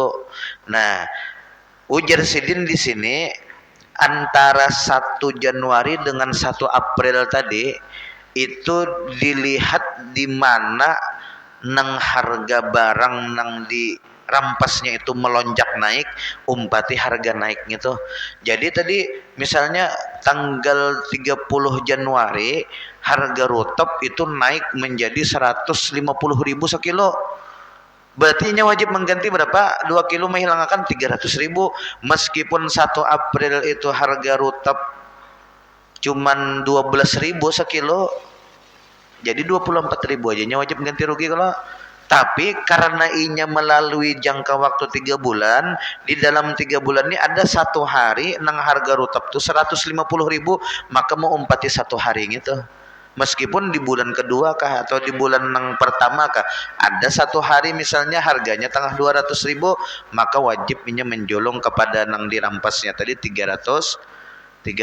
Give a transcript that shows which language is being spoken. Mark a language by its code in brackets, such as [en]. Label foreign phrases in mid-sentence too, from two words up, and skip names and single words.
[bjn] Nah, ujar Sidin di sini antara 1 Januari dengan 1 April tadi itu dilihat di mana nang harga barang nang di rampasnya itu melonjak naik, umpati harga naik gitu. [id] Jadi tadi misalnya tanggal 30 Januari harga rutep itu naik menjadi 150.000 sekilo. [bjn] Berarti nya wajib mengganti berapa? [id] 2 kilo menghilangkan 300.000. Meskipun 1 April itu harga rutep cuman 12.000 sekilo, jadi 24.000 aja nya wajib ganti rugi kalau. [bjn] Tapi karena inya melalui jangka waktu 3 bulan, di dalam 3 bulan ini ada 1 hari nang harga rutep tuh 150.000, maka mau umpati 1 hari gitu. Meskipun di bulan kedua kah atau di bulan nang pertama kah ada 1 hari misalnya harganya tengah 200.000, maka wajib inya menjolong kepada nang dirampasnya tadi 300.000.